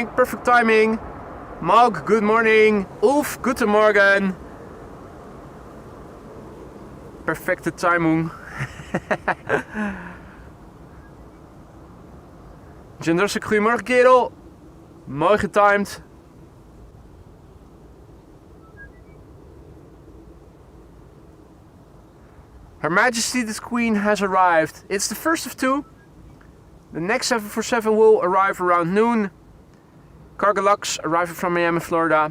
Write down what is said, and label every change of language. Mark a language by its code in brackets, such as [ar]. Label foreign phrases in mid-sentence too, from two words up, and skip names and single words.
[en] Perfect timing. Maug, good morning. [de] Ulf, guten Morgen. [nl] Perfecte Timing. Jendrosik, goedemorgen kerel. Mooi getimed. [en] Her Majesty the Queen has arrived. It's the first of two. The next 747 will arrive around noon. Cargolux arriving from Miami, Florida.